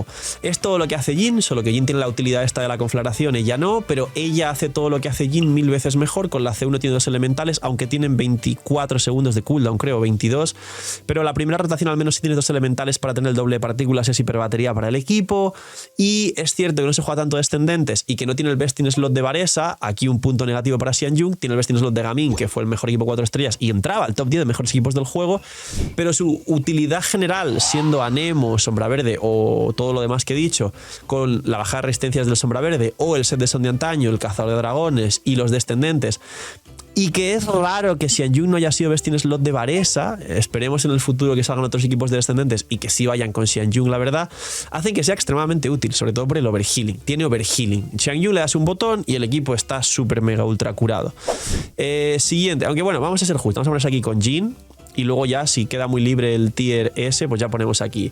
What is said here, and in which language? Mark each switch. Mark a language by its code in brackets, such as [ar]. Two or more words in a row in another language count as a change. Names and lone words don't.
[es] Es todo lo que hace Jhin, solo que Jhin tiene la utilidad esta de la conflagración, ella no, pero ella hace todo lo que hace Jhin 1000 veces mejor. Con la C1 tiene 2 elementales, aunque tienen 24 segundos de cooldown, creo, 22, pero la primera rotación al menos sí tiene 2 elementales para tener el doble de partículas, es hiperbatería para el equipo. Y es cierto que no se juega tanto descendentes y que no tiene el [en] best in slot [es] de Varesa, aquí un punto negativo para Xianjun. Tiene el [en] best in slot [es] de Gaming, que fue el mejor equipo 4 estrellas y entraba al top 10 de mejores equipos del juego, pero su utilidad general, siendo Anemo, Sombra Verde o todo lo demás que he dicho, con la bajada de resistencias del Sombra Verde o el set de son de antaño, el cazador de dragones y los descendentes, y que es raro que Xianjun no haya sido [en] best in slot [es] de Varesa, esperemos en el futuro que salgan otros equipos de descendentes y que sí vayan con Xianjun, la verdad, hacen que sea extremadamente útil, sobre todo por el overhealing. Tiene overhealing. Xianjun le das un botón y el equipo está súper mega ultra curado. Siguiente, aunque bueno, vamos a ser justos, vamos a ponerse aquí con Jhin. Y luego ya, si queda muy libre el tier S, pues ya ponemos aquí.